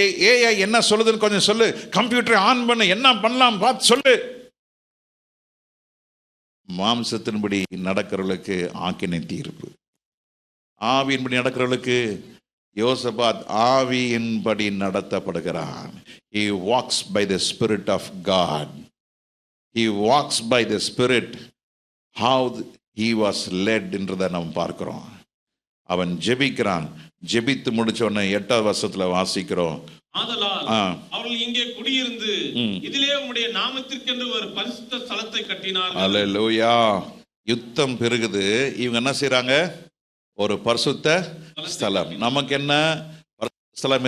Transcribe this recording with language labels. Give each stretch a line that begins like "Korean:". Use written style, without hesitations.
Tamil: AI என்ன சொல்லுதுன்னு கொஞ்சம் சொல்லு. கம்ப்யூட்டரை ஆன் பண்ணு, என்ன பண்ணலாம் பார்த்து சொல்லு. மாம்சத்தின்படி நடக்கிறவர்களுக்கு ஆக்கினை தீர்ப்பு, ஆவியின்படி நடக்கிறவர்களுக்கு யோசபாத் ஆவியின்படி நடத்தப்படுகிறான்.
English: He walks by the Spirit of God. He walks by the Spirit. How he was led
Tamil: என்றதை நாம் பார்க்கிறோம். அவன் ஜெபிக்கிறான். ஜெபித்து முடிச்ச உடனே 8வது வசனத்துல வாசிக்கிறோம். ஆதலால் அவர்கள் இங்கே குடியிருந்து இதிலே உம்முடைய நாமத்திற்கென்று ஒரு பரிசுத்த ஸ்தலத்தை கட்டினார்கள். அல்லேலூயா. யுத்தம் பெருகுது. இவங்க என்ன செய்றாங்க? ஒரு பரிசுத்த ஸ்தலம். நமக்கு என்ன ஸ்தலம்?